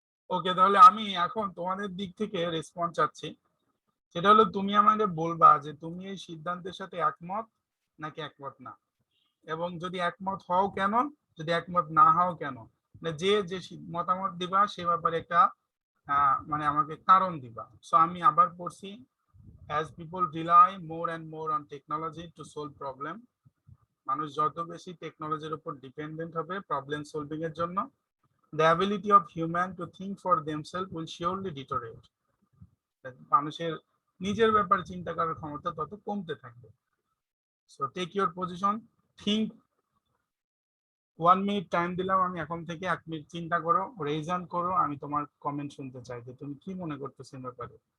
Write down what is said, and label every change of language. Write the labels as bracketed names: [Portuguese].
[Bangla] ওকে, তাহলে আমি এখন তোমাদের দিক থেকে রেসপন্স চাচ্ছি, সেটা হলো তুমি আমাকে বলবা যে তুমি এই সিদ্ধান্তের সাথে একমত নাকি একমত না, এবং যদি একমত হও কেন, যদি একমত না হও কেন, মানে যে যে মতামত দিবা সে ব্যাপারে একটা মানে আমাকে কারণ দিবা। সো আমি আবার পড়ছি, [English] as people rely more and more on technology to solve problem, [Bangla] মানুষ যত বেশি টেকনোলজির উপর ডিপেন্ডেন্ট হবে প্রবলেম সলভিং এর জন্য, [English] the ability of human to think for themselves will surely deteriorate। [Bangla] মানুষের নিজের ব্যাপারে চিন্তা করার ক্ষমতা তত কমতে থাকবে। [English] So take your position, think. [Bangla] 1 minute time দিলাম আমি, এখন থেকে 1 মিনিট চিন্তা করো, রেজান করো, আমি তোমার কমেন্ট শুনতে চাই যে তুমি কি মনে করতেছো এই ব্যাপারে।